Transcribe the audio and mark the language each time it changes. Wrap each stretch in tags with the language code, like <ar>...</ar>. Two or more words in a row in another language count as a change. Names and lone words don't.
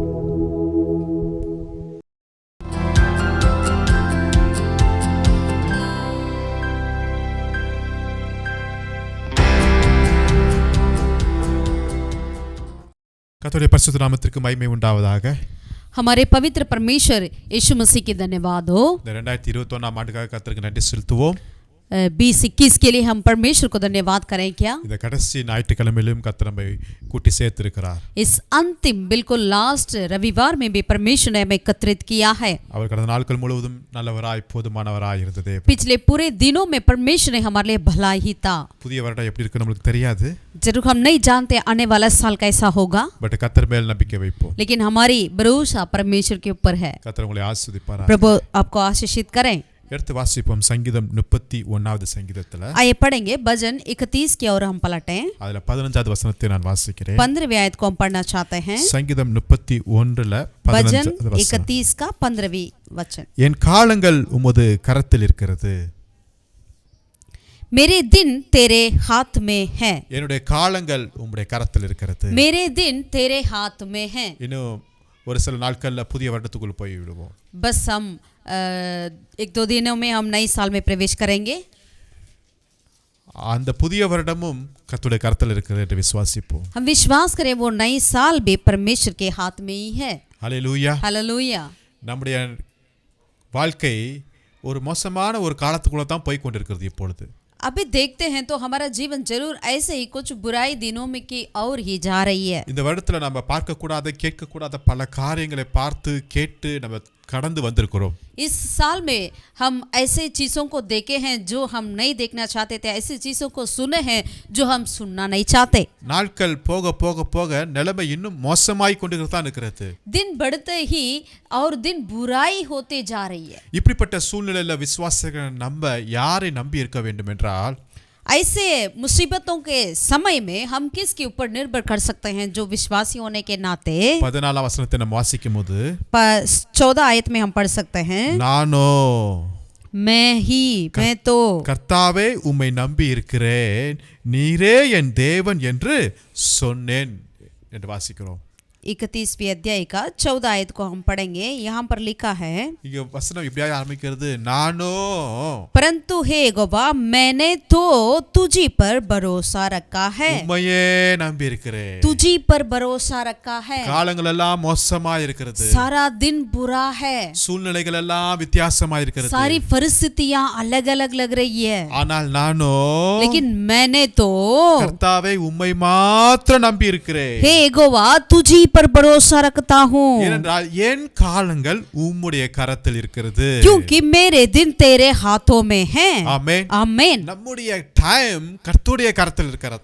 <ta>கர்த்தருடைய பரிசுத்த நாமத்திற்கு மகிமை உண்டாவதாக.</ta> <hi>हमारे पवित्र परमेश्वर यीशु मसीह की धन्यवाद हो।</hi> <ta>2021 ஆண்டுக்காக கர்த்தருக்கு நன்றி செலுத்துவோம்.</ta> <hi>2021 के लिए हम परमेश्वर को धन्यवाद करें क्या?</hi> <ta>இந்த கடைசி ஞாயிற்றுக்கிழமையிலும் கர்த்தர் நம்மை கூட்டி சேர்த்திருக்கிறார்.</ta> <hi>इस अंतिम बिल्कुल लास्ट रविवार में भी परमेश्वर ने हमें एकत्रित किया है।</hi> <ta>அவர் கடந்த நாட்கள் முழுவதும் நல்லவராய் போதுமானவராய் இருந்ததே.</ta> <hi>पिछले पूरे दिनों में परमेश्वर ने हमारे लिए भला ही था।</hi> <ta>புதிய வருடம் எப்படி இருக்குன்னு நமக்கு தெரியாது.</ta> <hi>जरूर हम नहीं जानते आने वाला साल कैसा होगा,</hi> <ta>பட் கர்த்தர் மேல் நம்பிக்கை வைப்போம்.</ta> <hi>लेकिन हमारी भरोसा परमेश्वर के ऊपर है।</hi> <ta>கர்த்தர் உங்களை ஆசீர்வதிப்பார்.</ta> <hi>प्रभु आपको आशीषित करें।</hi> <ta>எடுத்து வாசிப்போம் சங்கீதம் 31வது சங்கீதத்துல</ta> <hi>आइए पढ़ेंगे भजन 31 की ओर हम पलटें।</hi> <ta>அதுல 15வது வசனத்தை நான் வாசிக்கிறேன்</ta> <hi>15वीं आयत को हम पढ़ना चाहते हैं।</hi> <ta>சங்கீதம் 31ல</ta> <hi>भजन</hi> <ta>15வது வசனம்</ta> <hi>31 का 15वीं वचन।</hi> <ta>என் காலங்கள் உமது கரத்தில் இருக்கிறது</ta> <hi>मेरे दिन तेरे हाथ में है।</hi> <ta>என்னுடைய காலங்கள் உம்முடைய கரத்தில் இருக்கிறது</ta> <hi>मेरे दिन तेरे हाथ में है।</hi> <ta>இன்னும் ஒரு சில நாட்கள்ல புதிய வருடத்துக்குள்ள போய் விடுவோம்</ta> <hi>बस हम एक दो दिनों में हम नए साल में प्रवेश करेंगे।</hi> <ta>அந்த புதிய வருடமும் கர்த்தருடைய கரத்தில் இருக்கிறது என்று விசுவாசிப்போம்</ta> <hi>हम विश्वास करें वो नए साल भी परमेश्वर के हाथ में ही है।</hi> <ta>ஹல்லேலூயா</ta> <hi>हालेलुया।</hi> <ta>நம்முடைய வாழ்க்கை ஒரு மோசமான ஒரு காலத்துக்குள்ள தான் போய் கொண்டிருக்கிறது இப்பொழுது</ta> <hi>अभी देखते हैं तो हमारा जीवन जरूर ऐसे ही कुछ बुराई दिनों में की और ही जा रही है।</hi> <ta>இந்த வருடத்துல நம்ம பார்க்க கூடாத கேட்க கூடாத பல காரியங்களை பார்த்து கேட்டு நம்ம கடந்து வந்திருக்கிறோம்</ta> <hi>इस साल में हम ऐसे चीज़ों को देखे हैं जो हम नहीं देखना चाहते थे, ऐसी चीज़ों को सुने हैं जो हम सुनना नहीं चाहते।</hi> <ta>நாட்கள் போக போக போக நிலைமை இன்னும் மோசமாய் கொண்டு தான் இருக்கிறது</ta> <hi>दिन बढ़ते ही और दिन बुराई होते जा रही है।</hi> <ta>இப்படிப்பட்ட சூழ்நிலையில விசுவாசிகளை நம்ம யாரை நம்பி இருக்க வேண்டும் என்றால்</ta> <hi>ऐसे मुसीबतों के समय में हम किसके ऊपर निर्भर कर सकते हैं? जो विश्वासी होने के नाते</hi> <ta>14 வசனத்தை நம்ம வாசிக்கும் போது</ta> <hi>14 आयत में हम पढ़ सकते हैं</hi> <ta>நானோ</ta> <hi>मैं तो</hi> <ta>கர்த்தாவே உம்மை நம்பி இருக்கிறேன் நீரே என் தேவன் என்று சொன்னேன் என்று வாசிக்கிறோம்</ta> <hi>31वीं अध्याय का 14 आयत को हम पढ़ेंगे। यहाँ पर लिखा है</hi> <ta>இங்க வசனம் இப்படியா ஆரம்பிக்கிறது நானோ</ta> <hi>परंतु हे यहोवा मैंने तो तुझी पर भरोसा रखा है।</hi> <ta>உம்மையே நம்பி இருக்கிறேன்</ta> <hi>तुझी पर भरोसा रखा है।</hi> <ta>காலங்கள் எல்லாம் மோசமா இருக்கிறது</ta> <hi>सारा दिन बुरा है,</hi> <ta>சூழ்நிலைகள் எல்லாம் வித்தியாசமா இருக்கிறது</ta> <hi>सारी परिस्थितियां अलग अलग लग रही है,</hi> <ta>ஆனால் நானோ</ta> <hi>लेकिन मैंने तो</hi> <ta>கர்த்தாவே உம்மை மாத்திரம் நம்பி இருக்கிறேன்</ta> <hi>हे यहोवा तुझी पर भरोसा रखता हूँ,</hi> <ta>ஏனென்றால் என் காலங்கள் உம்முடைய கரத்தில் இருக்கிறது</ta> <hi>क्योंकि मेरे दिन तेरे हाथों में हैं।</hi> <ta>ஆமென்</ta> <hi>आमीन।</hi> <ta>நம்முடைய டைம் கர்த்தருடைய கரத்தில் இருக்கிறதா</ta>